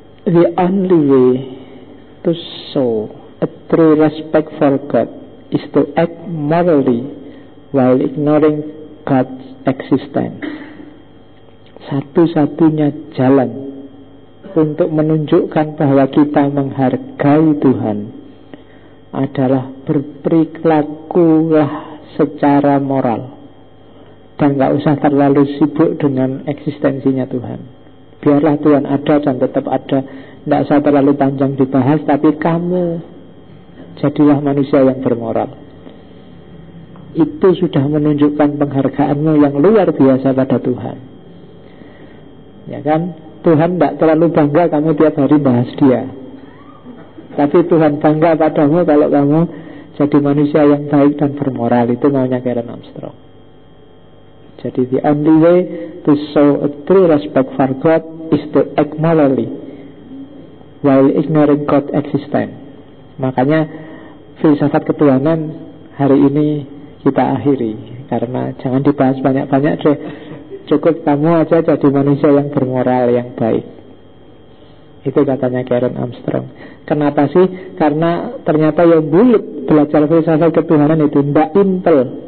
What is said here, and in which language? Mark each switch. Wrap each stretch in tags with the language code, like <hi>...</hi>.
<en>The only way to show a true respect for God is to act morally while ignoring God's existence.</en> <id>Satu-satunya jalan untuk menunjukkan bahwa kita menghargai Tuhan adalah berperilakulah secara moral, dan gak usah terlalu sibuk dengan eksistensinya Tuhan. Biarlah Tuhan ada dan tetap ada, gak usah terlalu panjang dibahas. Tapi kamu jadilah manusia yang bermoral. Itu sudah menunjukkan penghargaanmu yang luar biasa pada Tuhan. Ya kan, Tuhan tidak terlalu bangga kamu tiap hari bahas dia. Tapi Tuhan bangga padamu kalau kamu jadi manusia yang baik dan bermoral. Itu maunya Karen Armstrong. Jadi</id> <en>the only way to show a true respect for God is to act morally while ignoring God's existence.</en> <id>Makanya filsafat ketuhanan hari ini kita akhiri. karena jangan dibahas banyak-banyak deh. Cukup kamu aja jadi manusia yang bermoral, yang baik. Itu katanya Karen Armstrong. Kenapa sih? Karena ternyata yang bulat belajar filsafat ketuhanan itu tidak simpel.</id>